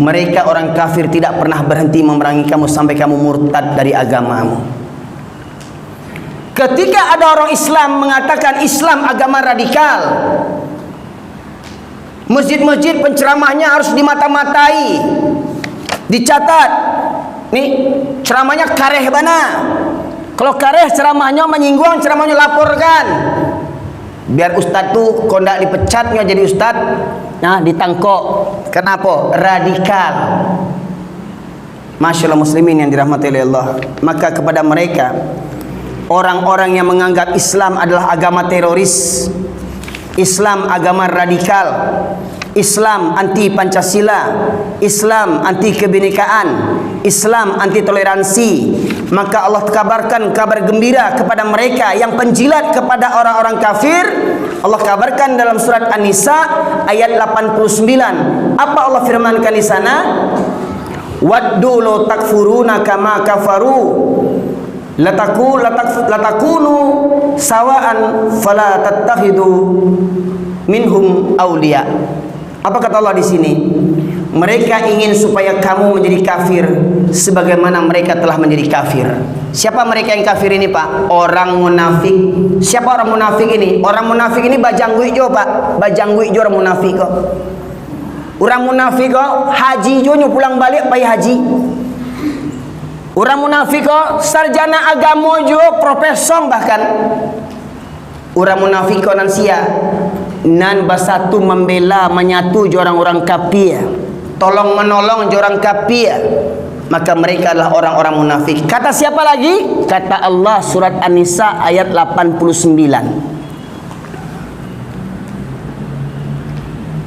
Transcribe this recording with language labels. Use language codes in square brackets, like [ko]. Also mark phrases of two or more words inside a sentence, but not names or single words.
[id] Mereka orang kafir tidak pernah berhenti memerangi kamu sampai kamu murtad dari agamamu. Ketika ada orang Islam mengatakan Islam agama radikal, masjid-masjid penceramahnya harus dimata-matai, dicatat. [min] Nih ceramahnya kareh bana. [id] Kalau kareh ceramahnya menyinggung, ceramahnya laporkan. Biar ustaz tu kondak dipecatnya jadi ustaz, [min] nah ditangkok. [id] Kenapa? Radikal. [ar] ما شاء الله [id] muslimin yang dirahmati oleh Allah. Maka kepada mereka, orang-orang yang menganggap Islam adalah agama teroris, Islam agama radikal, Islam anti Pancasila, Islam anti kebinekaan, Islam anti toleransi, maka Allah kabarkan kabar gembira kepada mereka yang penjilat kepada orang-orang kafir. Allah kabarkan dalam surat An-Nisa ayat 89. Apa Allah firmankan di sana? [ar] ودوا لو تكفرون كما كفروا لا تكونون سواء فلا تتخذوا منهم أولياء. [id] Apa kata Allah di sini? Mereka ingin supaya kamu menjadi kafir sebagaimana mereka telah menjadi kafir. Siapa mereka yang kafir ini, Pak? Orang munafik. Siapa orang munafik ini? [min] Orang munafik ini bajangguik jo, Pak. Bajangguik jo orang munafik kok. Orang munafik kok haji jo nyu pulang balik pai haji. Orang munafik kok sarjana agama jo, profesor bahkan. Orang munafik kok nansia nan basatu membela menyatu jo orang-orang kafir, tolong menolong jo orang kafir, maka mereka adalah orang-orang munafik. [id] Kata siapa lagi? Kata Allah surat An-Nisa ayat 89.